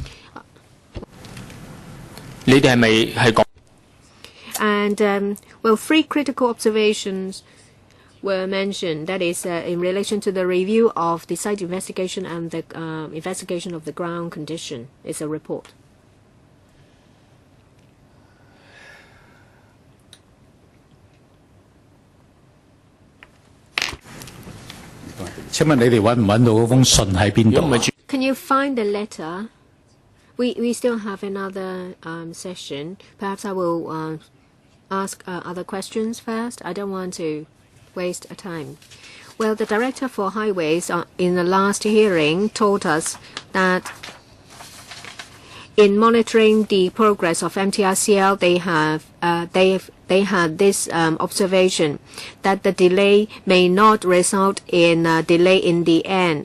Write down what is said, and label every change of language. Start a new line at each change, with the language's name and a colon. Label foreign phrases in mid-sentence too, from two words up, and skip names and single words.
English: And, well, 3 critical observations were mentioned. That is in relation to the review of the site investigation and the investigation of the ground condition. It's a report.
Cantonese: 請問你哋揾唔揾到嗰封信喺邊度啊？
English: Can you find the letter? We still have another session. Perhaps I will ask other questions first. I don't want to waste time. Well, the director for highways in the last hearing told us that in monitoring the progress of MTRCL, they had this observation that the delay may not result in a delay in the end.